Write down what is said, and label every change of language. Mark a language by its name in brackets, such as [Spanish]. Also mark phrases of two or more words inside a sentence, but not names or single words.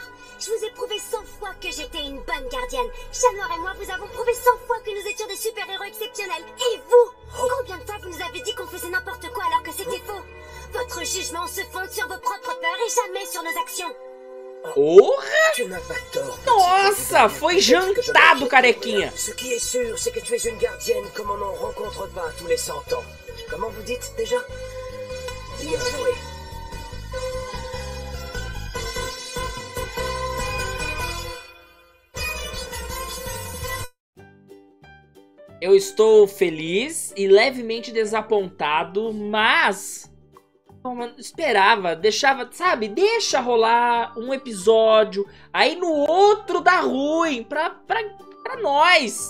[French] Je vous ai prouvé 100 fois que j'étais une bonne gardienne. Chat Noir et moi vous avons prouvé 100 fois que nous étions des super-héros exceptionnels. Et vous? Combien de fois vous nous avez dit qu'on faisait n'importe quoi alors que c'était faux? Votre jugement se fonde sur vos propres peurs et jamais sur nos actions. [Portuguese] Porra! [French] Tu n'as pas tort. [Portuguese] Nossa, foi jantado, carequinha. [French] Ce qui est sûr, c'est que tu es une gardienne comme on n'en rencontre pas tous les 100 ans. Comment vous dites déjà? Bien joué. [Portuguese] Eu estou feliz e levemente desapontado, mas... Bom, mano, esperava, deixava, sabe? Deixa rolar um episódio, aí no outro dá ruim pra nós.